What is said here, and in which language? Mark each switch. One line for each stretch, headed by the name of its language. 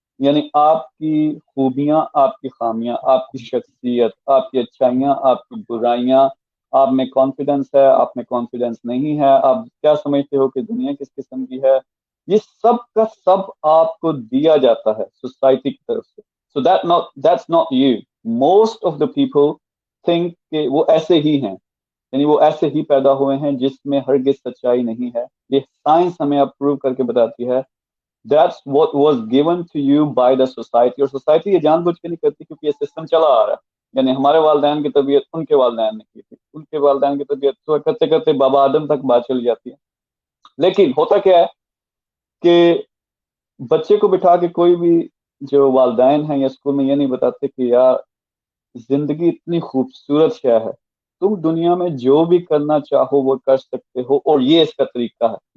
Urdu: یعنی آپ کی خوبیاں, آپ کی خامیاں, آپ کی شخصیت, آپ کی اچھائیاں, آپ کی برائیاں, آپ میں کانفیڈنس ہے, آپ میں کانفیڈنس نہیں ہے, آپ کیا سمجھتے ہو کہ دنیا کس قسم کی ہے, یہ سب کا سب آپ کو دیا جاتا ہے سوسائٹی کی طرف سے.
English: So that's not you. Most of the people think
Urdu: کہ وہ ایسے ہی ہیں, یعنی وہ ایسے ہی پیدا ہوئے ہیں جس میں ہرگز سچائی نہیں ہے. یہ سائنس ہمیں اپروو کر کے بتاتی ہے.
English: That's what was given to you by the society.
Urdu: اور سوسائٹی یہ جان بوجھ کے نہیں کرتی کیونکہ یہ سسٹم چلا آ رہا ہے. یعنی ہمارے والدین کی طبیعت ان کے والدین نے کی تھی, ان کے والدین کی طبیعت تو کرتے کرتے بابا آدم تک بات چلی جاتی ہے. لیکن ہوتا کیا ہے کہ بچے کو بٹھا کے کوئی بھی جو والدین ہیں یا اسکول میں یہ نہیں بتاتے کہ یار زندگی اتنی خوبصورت شے ہے, تم دنیا میں جو بھی کرنا چاہو وہ کر سکتے ہو, اور یہ اس کا طریقہ ہے.